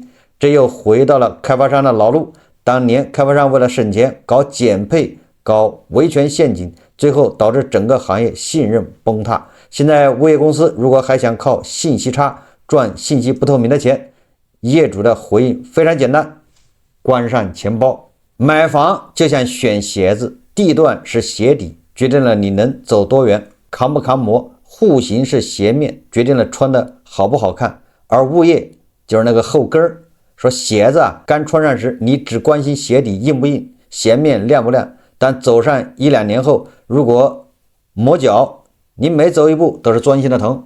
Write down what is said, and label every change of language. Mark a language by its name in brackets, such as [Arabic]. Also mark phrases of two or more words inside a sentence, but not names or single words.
[Chinese] 這又回到了開發商的老路。當年開發商為了省錢搞減配搞維權陷阱，最後導致整個行業信任崩塌。現在物業公司如果還想靠信息差賺信息不透明的錢，業主的回應非常簡單，關上錢包。買房就像選鞋子，地段是鞋底，決定了你能走多遠，扛不扛磨；戶型是鞋面，決定了穿的好不好看。而物業就是那個後跟兒，說鞋子剛穿上時，你只關心鞋底硬不硬，鞋面亮不亮，但走上1-2年後，如果磨腳，你每走一步都是鑽心的疼。